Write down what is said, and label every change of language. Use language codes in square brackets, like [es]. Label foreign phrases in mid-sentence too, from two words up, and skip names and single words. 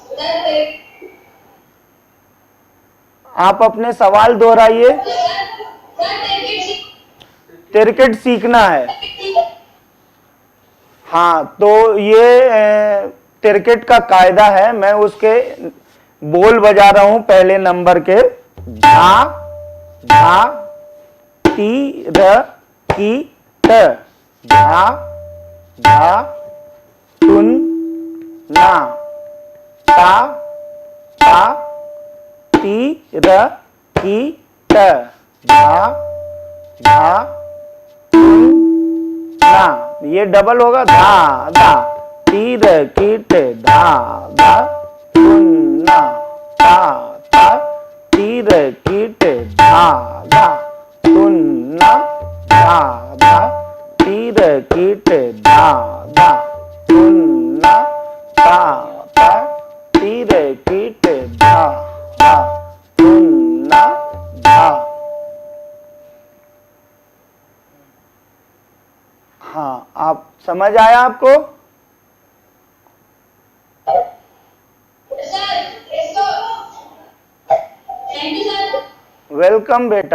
[hi] आप अपने सवाल दोहराइए। क्रिकेट सीखना है। हाँ, तो ये क्रिकेट का कायदा है। मैं उसके बोल बजा रहा हूं पहले नंबर के। धा धा ती र की ट, धा धा तुन ना, ता ता ती र की ट, धा धा तुन ना। ये डबल होगा, धा धा ती र की ट, धा धा तुन ना, ता ता ती र की ट, धा धा तुन ना, धा धा ती र की ट, धा धा तुन ना, ता ता ती र की ट, धा धा तुन ना, धा। हाँ, आप समझ आया आपको? वेलकम बेटा।